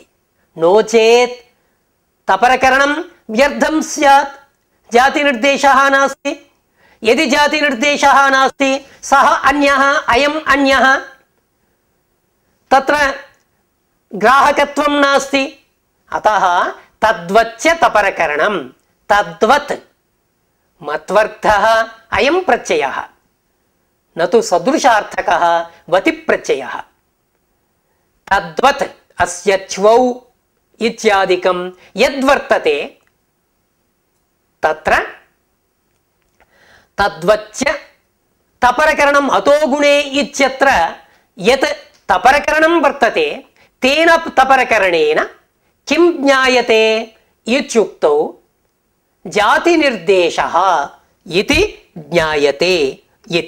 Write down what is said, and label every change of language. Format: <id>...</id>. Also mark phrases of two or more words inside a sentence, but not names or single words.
<sa>नो चेत् तपरकरणं व्यर्थं स्यात्। जातिनिर्देशः नास्ति। यदि जातिनिर्देशः नास्ति सः अन्यः अयम् अन्यः। तत्र ग्राहकत्वं नास्ति। అతః తద్వచ్చ తపరకరణం. తద్వత్ మత్వర్థః అయం ప్రత్యయః నతు సదృశార్థకః వతి ప్రత్యయః. తద్వత్ అస్య చ్వౌ ఇత్యాదికం యద్వర్తతే తత్ర తద్వచ్చ తపరకరణం అతో గుణే ఇత్యత్ర యత్ తపరకరణం వర్తతే తేన తపరకరణేన కిం జ్ఞాయతే ఇత్యుక్తౌ జాతి నిర్దేశః ఇతి జ్ఞాయతే ఇతి.</sa>